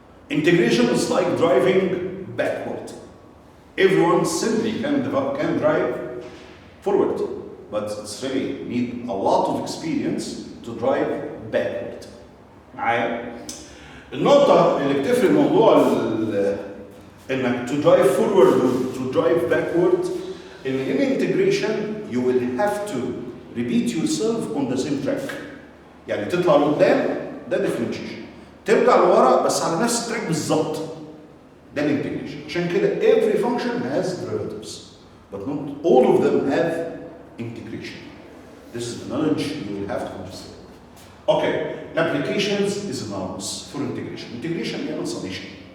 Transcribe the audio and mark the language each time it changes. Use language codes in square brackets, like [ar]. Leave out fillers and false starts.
[en] Integration is like driving backward. Everyone simply can drive forward, but it's really need a lot of experience to drive backward. [ar] معايا؟ النقطة اللي بتفرق موضوع انك [en] to drive forward or to drive backward in integration you will have to repeat yourself on the same track. [ar] يعني تطلع لقدام ده differentiation. ترجع لورا بس على نفس التراك بالظبط. ده الانتجريشن. عشان كده [en] every function has derivatives, but not all of them have integration. This is the knowledge you will have to understand. Okay, applications is anonymous for integration. [ar] Integration بيعمل summation.